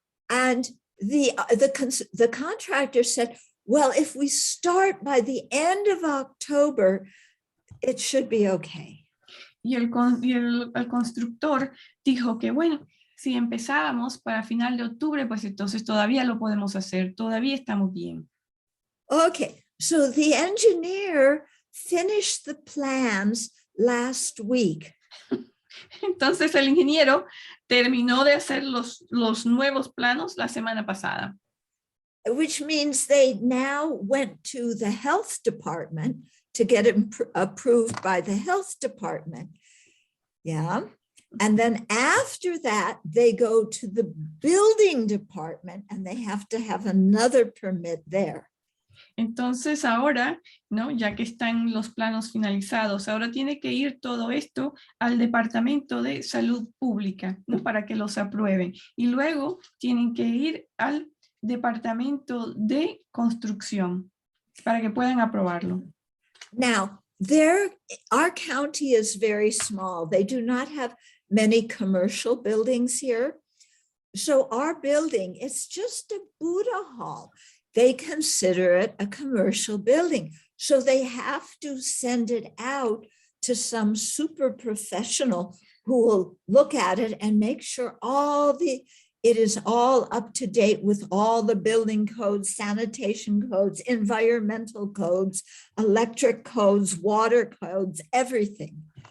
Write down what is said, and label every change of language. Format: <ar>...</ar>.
<en>And the contractor said, well, if we start by the end of October, it should be okay.</en> <es>Y el constructor dijo que, bueno, si empezábamos para final de octubre, pues entonces todavía lo podemos hacer, todavía estamos bien.</es> <en>Okay, so the engineer finished the plans last week.</en> <es>Entonces el ingeniero terminó de hacer los nuevos planos la semana pasada.</es> <en>Which means they now went to the health department to get it approved by the health department. Yeah. And then after that, they go to the building department and they have to have another permit there.</en> <es>Entonces ahora, ¿no?, ya que están los planos finalizados, ahora tiene que ir todo esto al Departamento de Salud Pública, ¿no?, para que los aprueben. Y luego tienen que ir al Departamento de Construcción para que puedan aprobarlo.</es> <en>Now, our county is very small. They do not have many commercial buildings here. So our building, it's just a Buddha hall. They consider it a commercial building. So they have to send it out to some super professional who will look at it and make sure it is all up to date with all the building codes, sanitation codes, environmental codes, electric codes, water codes, everything.</en>